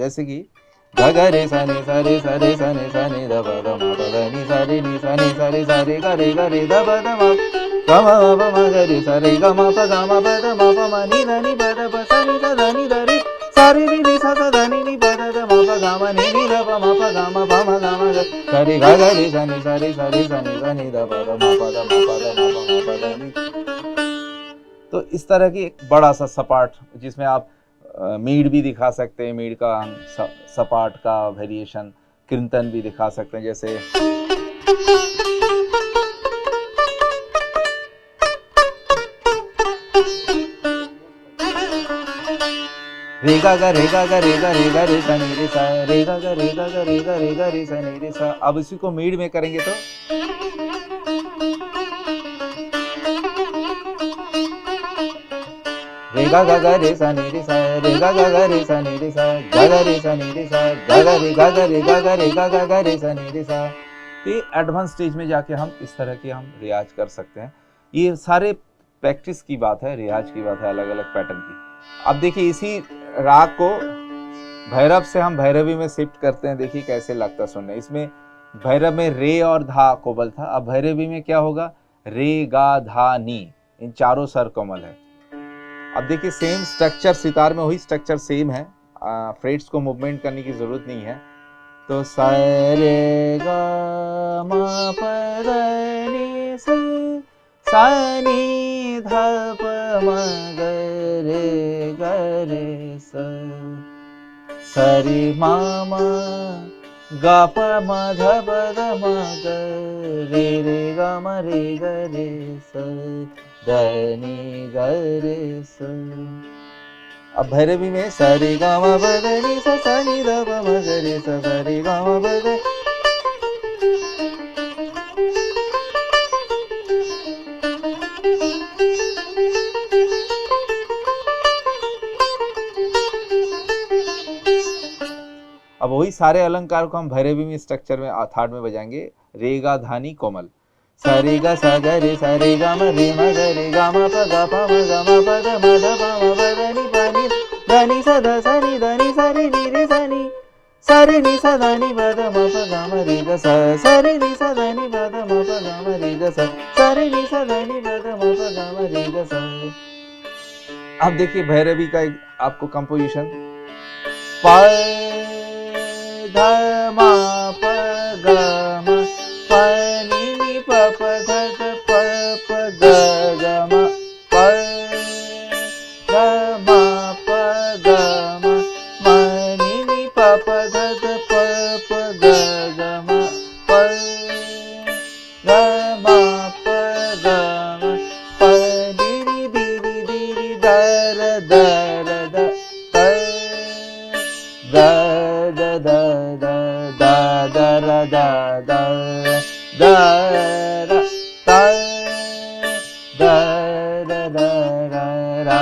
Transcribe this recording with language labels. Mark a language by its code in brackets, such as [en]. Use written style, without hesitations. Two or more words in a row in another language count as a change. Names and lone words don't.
[hi] जैसे कि ग ग रे सा ने सा रे सा रे सा ने सा ने ध प द म प द नि सा रे नि सा ने सा रे गा रे ध प द म ग म प म ग रे सा रे ग म प ग म प द म प म नि ध नि प द प सा नि सा ध नि ध रे सा रे नि सा सा ध नि प द द म प ग म नि ध प म प ग म प म ग म ग सा रे ग ग रे सा ने सा रे सा रे सा ने सा ने ध प द म प द म प द म प म प द नि। तो इस तरह की एक बड़ा सा सपाट, जिसमें आप मीड भी दिखा सकते हैं, मीड का सपाट का वेरिएशन, कीर्तन भी दिखा सकते हैं, जैसे रे गा गा रे गा गा रे गा रे गा रे सा नी रे सा, रे गा गा रे गा गा रे गा रे गा रे सा नी रे सा। अब इसी को मीड में करेंगे तो रे गा गा रे सा नी रे सा, रे गा रे सा नी रे सा, गा गा रे सा नी रे सा, गा गा रे गा गा रे गा गा रे गा रे सा नी रे सा। ये [en] advance stage [hi] में जाके हम इस तरह की हम रियाज कर सकते हैं। ये सारे प्रैक्टिस की बात है, रियाज की बात है, अलग अलग पैटर्न की। अब देखिए इसी राग को भैरव से हम भैरवी में शिफ्ट करते हैं, देखिए कैसे लगता सुनने। इसमें भैरव में रे और धा कोमल था, अब भैरवी में क्या होगा, रे गा धा नी, इन चारों सर कोमल है। अब देखिए [en] same structure [hi] सितार में, वही स्ट्रक्चर सेम है, फ्रेट्स को मूवमेंट करने की जरूरत नहीं है। तो सा रे गा मा प द नि सा नि ध प म ग रे सा, सा रे मा म गा प म ध प द म ग रे गा म रे ग रे सा, ध नि ग रे सा। अब भैरवी में सा रे गा म प द नि सा नि ध प म ग रे सा, सा रे गा म प द। अब वही सारे अलंकार को हम भैरवी में स्ट्रक्चर में थर्ड में बजाएंगे, रे गा धानी कोमल, सा रे गा सा ग रे सा रे गा म रे म ग रे गा म प ग प म ग म प द म ध प म प द नि प नि ध नि सा ध सा नि ध नि सा रे नि रे सा नि सा रे नि सा ध नि प द म प ग म रे ग सा, सा रे नि सा ध नि प द म प ग म रे ग सा, सा रे नि सा ध नि प द म प ग म रे ग सा। अब देखिए भैरवी का एक आपको कंपोजिशन, प ध म प ग म प नि नि प प ध ध प प ग ग म प ध म प ग म म नि नि प प ध ध प प ग ग म प ध म प ग म प di ri di ri di ri द र द र द प द द द द द द र द द द र द द द द र